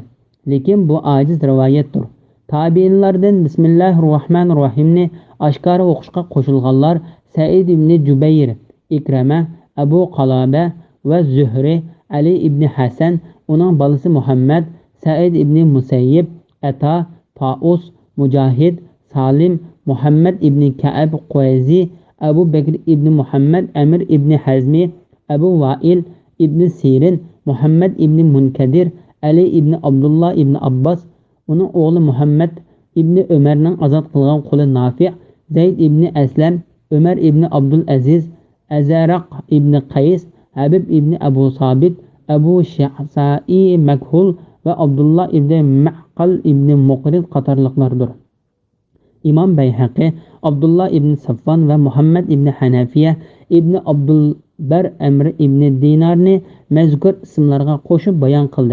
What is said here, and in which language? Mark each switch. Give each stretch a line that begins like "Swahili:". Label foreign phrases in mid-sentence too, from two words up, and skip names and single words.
Uzbek: Lekin bu ojiz rivoyatdir. Tabiinlardan Bismillahirrohmanirrohimni oshkora o'qishga qo'shilganlar Said ibn Jubayr, Ikrama, Abu Qalaba va Zuhri, Ali ibn Hasan, uning bolasi Muhammad, Said ibn Musayyib, Ata, Taus, Mujahid, Salim, Muhammad ibn Ka'ab Qo'yzi, Abu Bakr ibn Muhammad, Amir ibn Hazmi, Abu Wa'il ibn Sirin, Muhammad ibn Munkadir, Ali ibn Abdullah ibn Abbas, uning o'g'li Muhammad ibn Umarning azod qilgan quli Nafi', Zayd ibn Aslam, Umar ibn Abdul Aziz, Azaraq ibn Qays, Habib ibn Abu Sabit, Abu Sha'sa'i Makhul va Abdullah ibn Ma'qal ibn Muqrid qatorliqlardir. Imom Bayhaqi Abdullah ibn Safvan va Muhammad ibn Hanafiya ibn Abdulbar Amr ibn Dinarni mazkur ismlarga qo'shib bayon qildi.